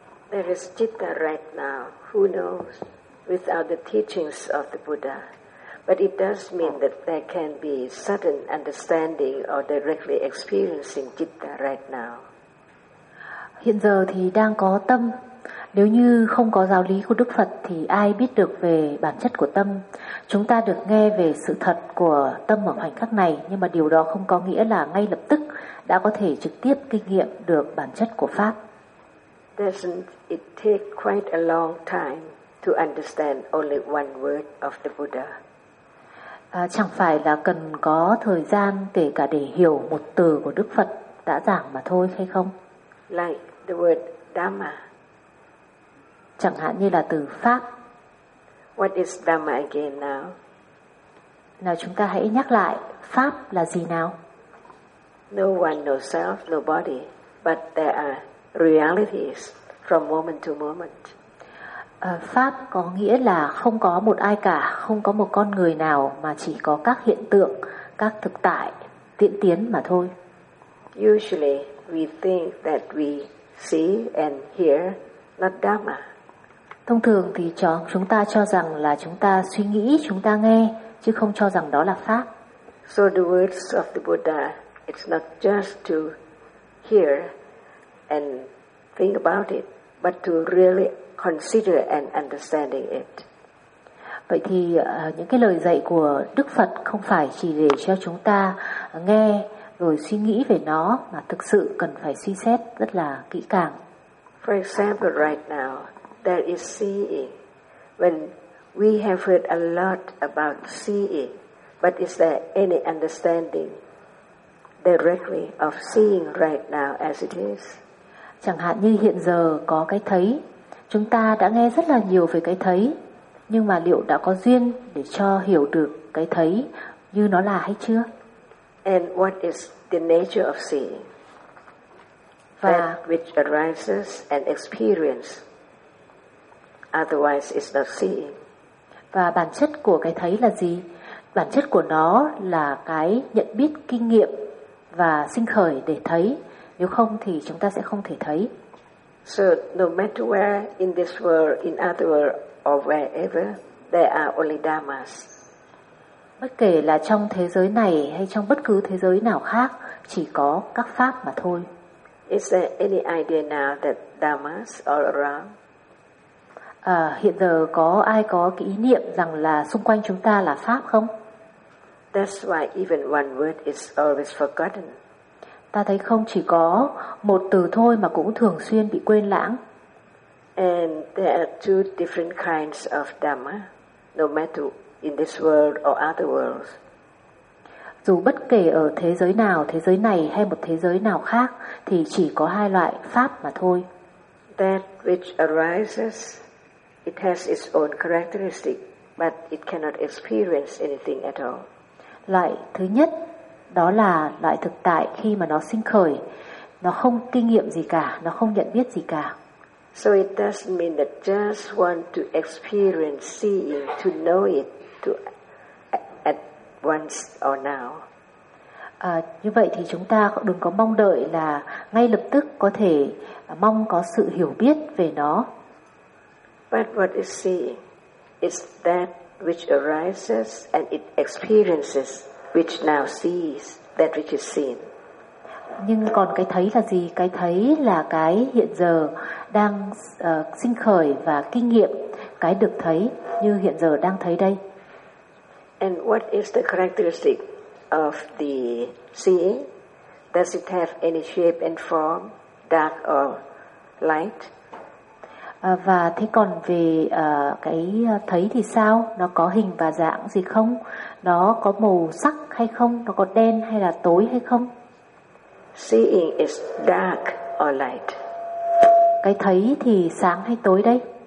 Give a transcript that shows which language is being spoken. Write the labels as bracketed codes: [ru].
[en] There is citta right now, who knows, without the teachings of the Buddha. But it does mean that there can be sudden understanding or directly experiencing citta right now. [vi] Hiện giờ thì đang có tâm. Nếu như không có giáo lý của Đức Phật thì ai biết được về bản chất của tâm. Chúng ta được nghe về sự thật của tâm ở khoảnh khắc này, nhưng mà điều đó không có nghĩa là ngay lập tức đã có thể trực tiếp kinh nghiệm được bản chất của Pháp. [en] Doesn't it take quite a long time to understand only one word of the Buddha? [vi] Chẳng phải là cần có thời gian kể cả để hiểu một từ của Đức Phật đã giảng mà thôi hay không? [en] Like the word Dhamma. [vi] Chẳng hạn như là từ Pháp. [en] What is Dhamma again now? [vi] Nào chúng ta hãy nhắc lại, Pháp là gì nào? [en] No one, no self, no body, but there are realities from moment to moment. [vi] Pháp có nghĩa là không có một ai cả, không có một con người nào mà chỉ có các hiện tượng, các thực tại, diễn tiến mà thôi. [en] Usually we think that we see and hear not Dhamma. [vi] Thông thường thì chúng ta cho rằng là chúng ta suy nghĩ, chúng ta nghe, chứ không cho rằng đó là Pháp. [en] So the words of the Buddha, it's not just to hear and think about it, but to really consider and understanding it. [vi] Vậy thì những cái lời dạy của Đức Phật không phải chỉ để cho chúng ta nghe rồi suy nghĩ về nó, mà thực sự cần phải suy xét rất là kỹ càng. [en] For example, right now, there is seeing. When we have heard a lot about seeing, but is there any understanding directly of seeing right now as it is? [vi] Chẳng hạn như hiện giờ có cái thấy, chúng ta đã nghe rất là nhiều về cái thấy, nhưng mà liệu đã có duyên để cho hiểu được cái thấy như nó là hay chưa? [en] And what is the nature of seeing? [vi] Và [en] that which arises and experience. Otherwise, it's not seeing. [vi] Và bản chất của cái thấy là gì? Bản chất của nó là cái nhận biết, kinh nghiệm và sinh khởi để thấy. Nếu không thì chúng ta sẽ không thể thấy. [en] So no matter where in this world, in other world, or wherever, there are only dhammas. [vi] Bất kể là trong thế giới này hay trong bất cứ thế giới nào khác, chỉ có các pháp mà thôi. [en] Is there any idea now that dhammas all around? [vi] Hiện giờ có ai có cái ý niệm rằng là xung quanh chúng ta là pháp không? [en] That's why even one word is always forgotten. [vi] Ta thấy không, chỉ có một từ thôi mà cũng thường xuyên bị quên lãng. [en] And there are two different kinds of dhamma, no matter in this world or other worlds. [vi] Dù bất kể ở thế giới nào, thế giới này hay một thế giới nào khác, thì chỉ có hai loại pháp mà thôi. [en] That which arises, it has its own characteristic, but it cannot experience anything at all. [vi] Loại thứ nhất, đó là loại thực tại khi mà nó sinh khởi. Nó không kinh nghiệm gì cả, nó không nhận biết gì cả. [en] So it doesn't mean that just want to experience seeing, to know it, to at once or now. [vi] Như vậy thì chúng ta đừng có mong đợi là ngay lập tức có thể mong có sự hiểu biết về nó. [en] But what is seeing is that which arises and it experiences, which now sees that which is seen. [vi] Nhưng còn cái thấy là gì? Cái thấy là cái hiện giờ đang sinh khởi và kinh nghiệm cái được thấy như hiện giờ đang thấy đây. [en] And what is the characteristic of the seeing? Does it have any shape and form, dark or light? [vi] Và thế còn về cái thấy thì sao? Nó có hình và dạng gì không? Nó có màu sắc hay không? Nó có đen hay là tối hay không? [en] Seeing is dark or light. [vi] Cái thấy thì sáng hay tối đây?